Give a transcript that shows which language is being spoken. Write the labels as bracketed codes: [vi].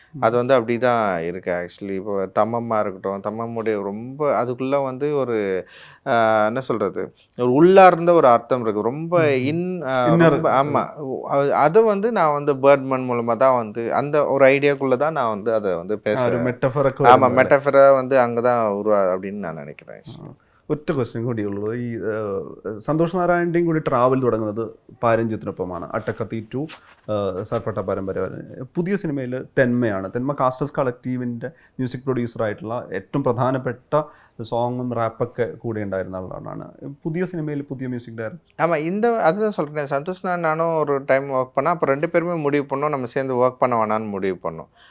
[ta] அது வந்து அப்படி தான் இருக்குது. ஆக்சுவலி இப்போ தம்மம்மா இருக்கட்டும், தம்மம்முடைய ரொம்ப அதுக்குள்ளே வந்து ஒரு என்ன சொல்கிறது, ஒரு உள்ளார்ந்த ஒரு அர்த்தம் இருக்குது. ரொம்ப ஆமாம், அதை வந்து நான் வந்து பேர்ட்மேன் மூலமாக தான் வந்து அந்த ஒரு ஐடியாக்குள்ளே தான் நான் வந்து அதை வந்து பேசுகிறேன். ஆமாம், மெட்டஃபரை வந்து அங்கே தான் அப்படின்னு நான் நினைக்கிறேன். [ml] ഒറ്റ ക്വസ്റ്റ്യൻ കൂടിയുള്ളൂ. ഈ സന്തോഷ് നാരായണൻ്റെയും കൂടി ട്രാവൽ തുടങ്ങുന്നത് പാരഞ്ജിത്തിനൊപ്പമാണ്. അട്ടക്കത്തി ടു സർപ്പട്ട പരമ്പര വരെ. പുതിയ സിനിമയിൽ തെന്മയാണ്. തെന്മ കാസ്റ്റേഴ്സ് കളക്റ്റീവിൻ്റെ മ്യൂസിക് പ്രൊഡ്യൂസറായിട്ടുള്ള ഏറ്റവും പ്രധാനപ്പെട്ട സോങ്ങും റാപ്പൊക്കെ കൂടെ ഉണ്ടായിരുന്ന ആളാണ്. പുതിയ സിനിമയിൽ പുതിയ മ്യൂസിக் டைரக்டர். [ta] ஆமாம், அதுதான் சொல்கிறேன். சந்தோஷ் நானும் ஒரு டைம் ஒர்க் பண்ணோம். அப்போ 2 பேருமே முடிவு பண்ணோம் நம்ம சேர்ந்து ஒர்க் பண்ண வேணான்னு முடிவு பண்ணோம்.